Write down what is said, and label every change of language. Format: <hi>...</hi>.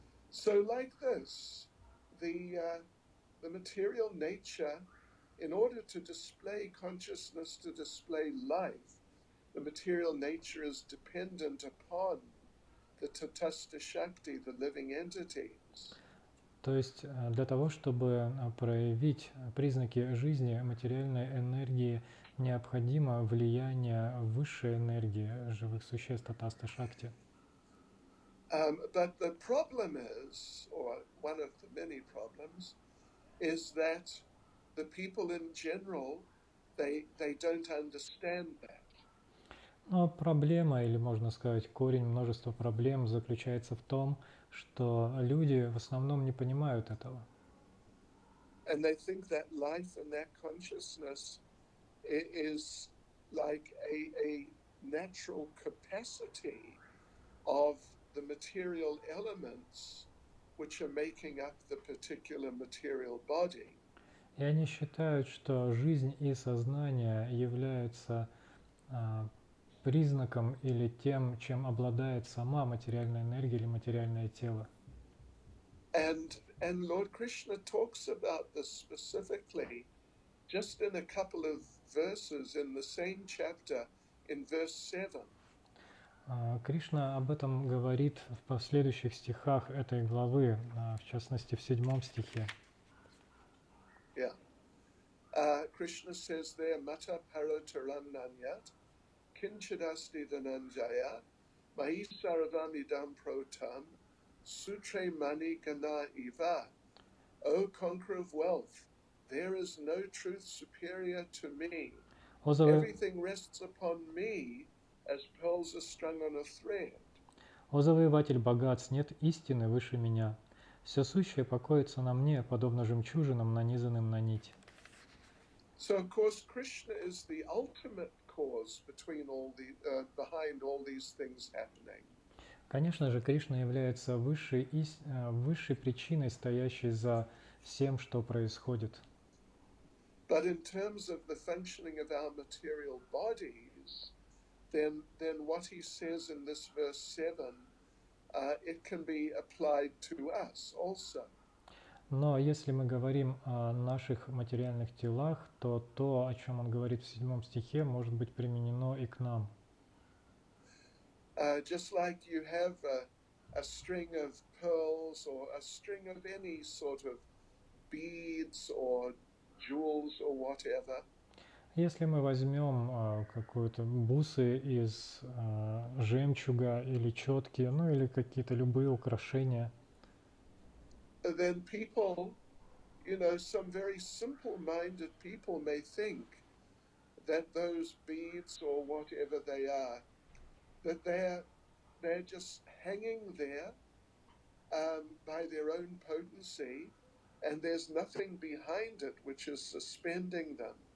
<en>So like this, the material nature, in order to display consciousness, to display life, the material nature is dependent upon the Tatastha Shakti, the living entities.</en> <ru>То есть для того, чтобы проявить признаки жизни материальной энергии, необходимо влияние высшей энергии живых существ Татаста Шакти.</ru> <en>But the problem is, or one of the many problems, is that the people in general, they don't understand that.</en> <ru>Но проблема, или можно сказать, корень множества проблем заключается в том, что люди в основном не понимают этого.</ru> <en>And they think that life and that consciousness is like a natural capacity of the material elements which are making up the particular material body.</en> <ru>И они считают, что жизнь и сознание являются признаком или тем, чем обладает сама материальная энергия или материальное тело.</ru> <en>And Lord Krishna talks about this specifically just in a couple of verses in the same chapter in verse 7.</en> <ru>Кришна об этом говорит в последующих стихах этой главы, в частности в 7 стихе.</ru> <en>Yeah. Krishna says there,</en> <sa>Mata Parotarananyat, Kinchidasti Dhananjaya, Mahi Saravamidam Protam, Sutre Mani Gana Iva.</sa> <en>O conqueror of wealth, there is no truth superior to me. Everything rests upon me as pearls are strung on a thread.</en> <ru>О завоеватель богатств, нет истины выше меня. Все сущее покоится на мне, подобно жемчужинам, нанизанным на нить.</ru> <en>So of course Krishna is the ultimate cause between behind all these things happening.</en> <ru>Конечно же, Кришна является высшей причиной, стоящей за всем, что происходит.</ru> <en>But in terms of the functioning of our material bodies, then what he says in this verse 7, it can be applied to us also.</en> <ru>Но если мы говорим о наших материальных телах, то то, о чем он говорит в 7 стихе, может быть применено и к нам.</ru> <en>Just like you have a string of pearls or a string of any sort of beads or jewels or whatever,</en> <ru>Если мы возьмем какую-то бусы из жемчуга или четки, ну или какие-то любые украшения,</ru> <en>then people, some very simple-minded people may think that those beads or whatever they are, that they're just hanging there by their own potency, and there's nothing behind it which is suspending them.</en>